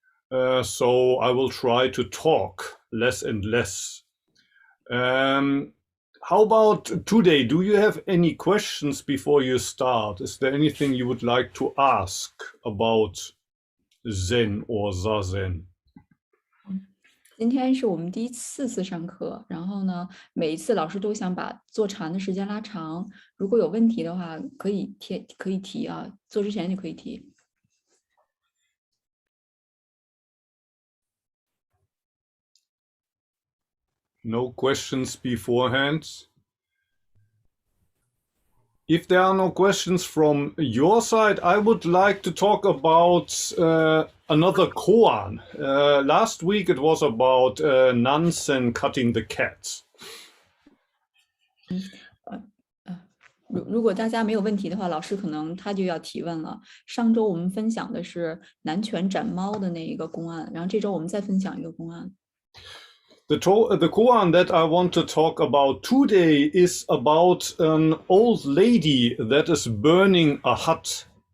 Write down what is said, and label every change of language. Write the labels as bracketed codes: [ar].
[en] So I will try to talk less and less. How about today? Do you have any questions before you start? Is there anything you would like to ask about Zen or Zazen? [zh] 今天是我们第四次上课，然后呢，每一次老师都想把坐禅的时间拉长。如果有问题的话，可以提啊，做之前就可以提。 [en] No questions beforehand. If there are no questions from your side, I would like to talk about another koan. Last week it was about Nansen cutting the cat. [zh] 如果大家没有问题的话，老师可能他就要提问了。上周我们分享的是南拳斩猫的那一个公案，然后这周我们再分享一个公案。 [en] The koan that I want to talk about today is about an old lady that is burning a hut.